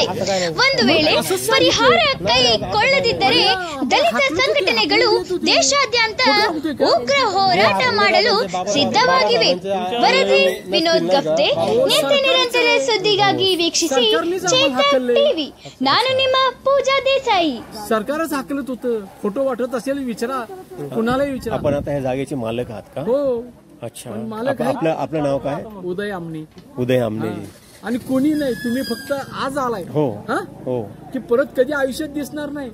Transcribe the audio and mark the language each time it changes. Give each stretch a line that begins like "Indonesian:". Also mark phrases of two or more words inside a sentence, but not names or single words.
Kannada: ಒಂದು ವೇಳೆ ಪರಿಹಾರ ಕೈಗೊಳ್ಳದಿದ್ದರೆ ದಲಿತ ಸಂಘಟನೆಗಳು ದೇಶಾದ್ಯಂತ ಉಗ್ರ ಹೋರಾಟ ಮಾಡಲು ಸಿದ್ಧವಾಗಿವೆ. ವರದಿ ವಿನೋದ್ ಗಫ್ತೆ. ನಿತ್ಯ ನಿರಂತರ ಸುದ್ದಿಗಾಗಿ ವೀಕ್ಷಿಸಿ ಚೇತಕ್ ಟಿವಿ. ನಾನು ನಿಮ್ಮ पूजा देसाई.
Marathi: सरकारच हाकलत होतं. फोटो वाटत असेल विचारा, कुणालाही विचारा. आपण आता ह्या जागेचे मालक आहात का? हो. अच्छा. मालक आपलं नाव काय? उदय आमने. उदय आमने. आणि कोणी नाही, तुम्ही फक्त आज आलाय. हो हो. की परत कधी आयुष्यात दिसणार नाही.